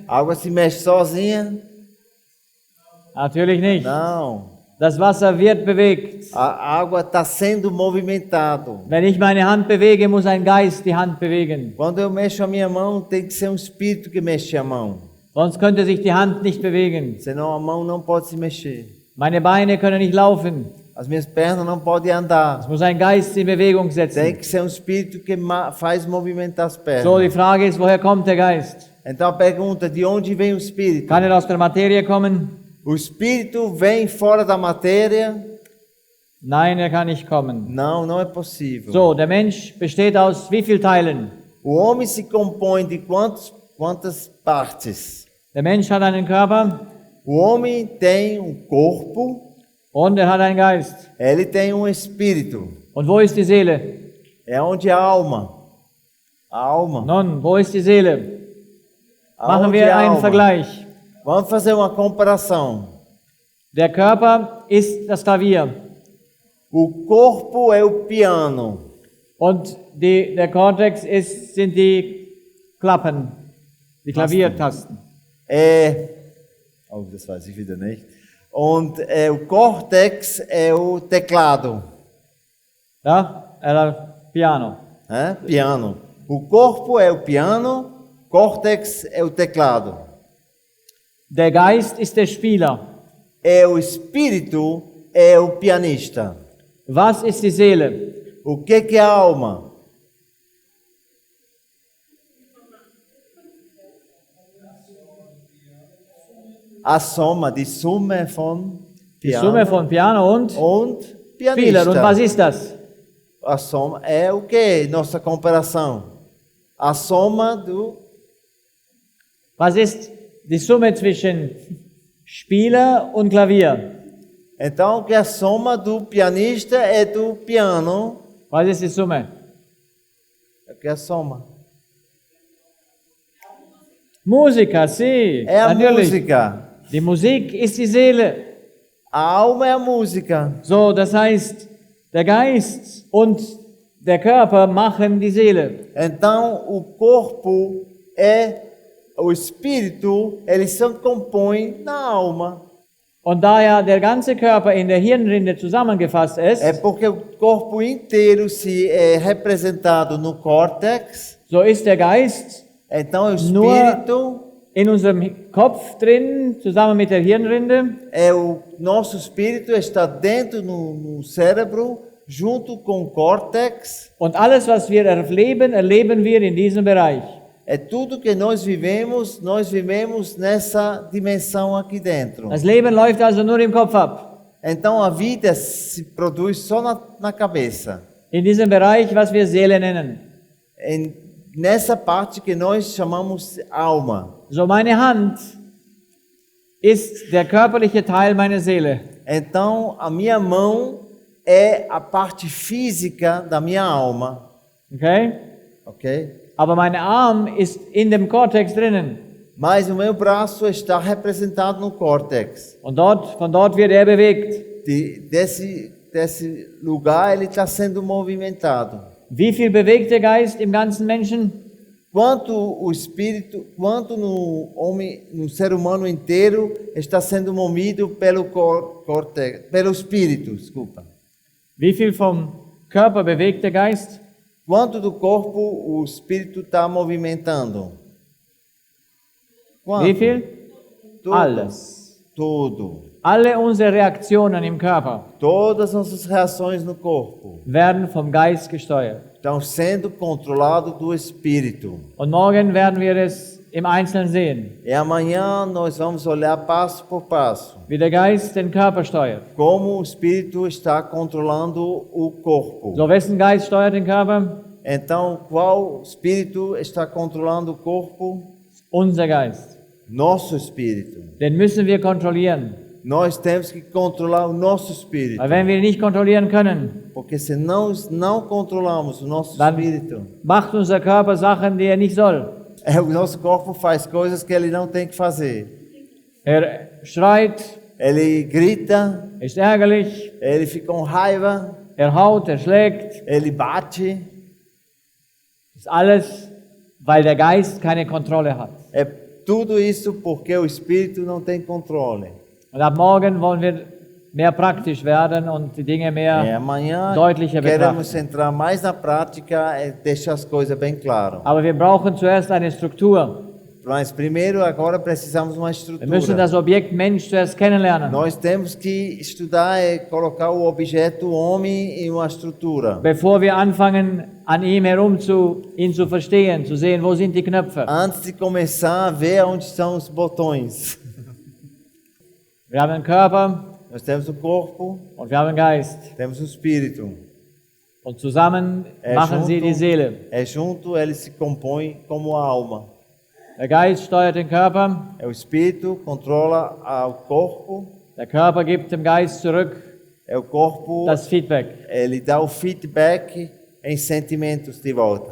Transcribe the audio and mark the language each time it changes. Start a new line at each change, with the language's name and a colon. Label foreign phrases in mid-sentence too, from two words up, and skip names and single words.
Portuguese: A água se mexe sozinha?
German: Natürlich nicht.
Portuguese: Não.
German: Das Wasser wird bewegt.
Portuguese: A água está sendo movimentado.
German: Wenn ich meine Hand bewege, muss ein Geist die Hand bewegen.
Portuguese: Quando eu mexo a minha mão, tem que ser um espírito que mexe a mão.
German: Sonst könnte sich die Hand nicht bewegen.
Portuguese: Senão a mão não pode se mexer.
German: Meine Beine können nicht laufen.
Portuguese: As minhas pernas não podem andar.
German: Es muss ein Geist in Bewegung
Portuguese: Tem
German: setzen.
Portuguese: que ser um espírito que faz movimentar as pernas.
German: So, die Frage ist, woher kommt der Geist?
Portuguese: Então a pergunta, de onde vem o espírito?
German: Kann er aus der Materie kommen?
Portuguese: O espírito vem fora da matéria?
German: Nein, er kann nicht kommen.
Portuguese: Não, não é possível.
German: So, der Mensch besteht aus wie vielen Teilen?
Portuguese: O homem se compõe de quantas partes?
German: Der Mensch hat einen Körper
Portuguese: O homem tem um corpo,
German: und er hat einen Geist.
Portuguese: ele tem um espírito.
German: Und wo ist die Seele?
Portuguese: É onde a alma. A alma.
German: Nun, wo ist die Seele? Machen
Portuguese: Aonde
German: wir
Portuguese: a
German: einen
Portuguese: alma?
German: Vergleich.
Portuguese: Vamos fazer uma comparação.
German: Der Körper ist das Klavier
Portuguese: O corpo é o piano.
German: und der Kortex sind die Klappen, die Klaviertasten. Oh, das weiß ich wieder nicht.
Portuguese: Und o córtex é o teclado. Ja, era piano. Piano. O corpo é o piano, córtex é o teclado.
German: Der Geist ist der Spieler.
Portuguese: O espírito é o pianista.
German: Was ist die Seele?
Portuguese: O que é a alma? A soma,
German: die Summe von Die Piano Summe von Piano und und Spieler.
Portuguese: pianista.
German: Und was ist das?
Portuguese: A soma é o que? Nossa comparação. A soma do...
German: Was ist die Summe zwischen Spieler und Klavier?
Portuguese: Então, que a soma do pianista é do piano.
German: Was ist die Summe?
Portuguese: É que a soma.
German: Musiker, sie.
Portuguese: É a
German: Natürlich.
Portuguese: música.
German: Die Musik ist die Seele.
Portuguese: A alma é a música.
German: So, das heißt, der Geist und der Körper machen die Seele.
Portuguese: Então, o corpo é o espírito, eles se compõem na alma.
German: Und da ja der ganze Körper in der Hirnrinde zusammengefasst ist,
Portuguese: É porque o corpo inteiro se é representado no córtex.
German: so ist der Geist
Portuguese: Então, o
German: Nur-
Portuguese: espírito
German: in unserem Kopf drin, zusammen mit der Hirnrinde.
Portuguese: O nosso espírito está dentro no cérebro, junto com o córtex.
German: Und alles, was wir erleben, erleben wir in diesem Bereich.
Portuguese: É tudo que nós vivemos nessa dimensão aqui dentro.
German: Das Leben läuft also nur im Kopf ab.
Portuguese: Então a vida se produz só na cabeça.
German: In diesem Bereich, was wir Seele nennen.
Portuguese: Nessa parte que nós chamamos alma.
German: So, meine Hand ist der körperliche Teil meiner Seele.
Portuguese: Então a minha mão é a parte física da minha alma.
German: Okay?
Portuguese: Ok?
German: Aber mein Arm ist in dem Kortex drinnen.
Portuguese: Mas o meu braço está representado no córtex.
German: Und von dort wird er bewegt.
Portuguese: Desse lugar ele está sendo movimentado.
German: Wie viel bewegt der Geist im ganzen Menschen?
Portuguese: Quanto o espírito, quanto no homem, no ser humano inteiro está sendo movido pelo córtex, pelo espírito, desculpa.
German: Wie viel vom Körper bewegt der Geist?
Portuguese: Quanto do corpo o espírito está movimentando? Quanto?
German: Wie viel?
Portuguese: Tudo.
German: Alles.
Portuguese: Tudo.
German: Alle unsere Reaktionen im Körper
Portuguese: Todas nossas reações no corpo
German: werden vom Geist gesteuert.
Portuguese: estão sendo controladas do espírito.
German: Und morgen werden wir es im Einzelnen sehen,
Portuguese: E amanhã nós vamos olhar passo por passo
German: wie der Geist den Körper steuert.
Portuguese: como o espírito está controlando o corpo.
German: So, wessen Geist steuert den Körper?
Portuguese: Então, qual espírito está controlando o corpo?
German: Unser Geist.
Portuguese: Nosso espírito.
German: Den müssen wir kontrollieren.
Portuguese: Nós temos que controlar o nosso espírito.
German: Weil wenn wir ihn nicht kontrollieren können,
Portuguese: Porque se nós não controlamos o nosso
German: dann
Portuguese: espírito,
German: macht unser Körper Sachen, die er nicht soll.
Portuguese: o nosso corpo faz coisas que ele não tem que fazer.
German: Er schreit,
Portuguese: Ele grita,
German: ist ärgerlich,
Portuguese: ele fica com raiva,
German: er haut, er schlägt.
Portuguese: ele bate.
German: Das ist alles, weil der Geist keine Kontrolle hat.
Portuguese: É tudo isso porque o espírito não tem controle.
German: Und ab morgen wollen wir mehr praktisch werden und die Dinge mehr
Portuguese: Amanhã
German: deutlicher
Portuguese: queremos
German: betrachten.
Portuguese: entrar mais na prática e deixar as coisas bem claras.
German: Aber wir brauchen zuerst eine Struktur.
Portuguese: Mas primeiro, agora precisamos de uma
German: Wir müssen
Portuguese: estrutura.
German: das Objekt Mensch zuerst kennenlernen,
Portuguese: Nós temos que estudar e colocar o objeto homem em uma estrutura.
German: bevor wir anfangen, an ihm ihn zu verstehen, zu sehen, wo sind die Knöpfe.
Portuguese: Antes de começar a ver onde estão os botões.
German: Wir haben einen Körper
Portuguese: Nós temos o corpo,
German: und wir haben einen Geist.
Portuguese: temos o espírito.
German: Und zusammen machen sie die Seele.
Portuguese: Junto, ele se compõe como a alma.
German: Der Geist steuert den Körper,
Portuguese: O espírito controla o corpo,
German: der Körper gibt dem Geist zurück
Portuguese: o corpo,
German: das Feedback.
Portuguese: ele dá o feedback em sentimentos de volta.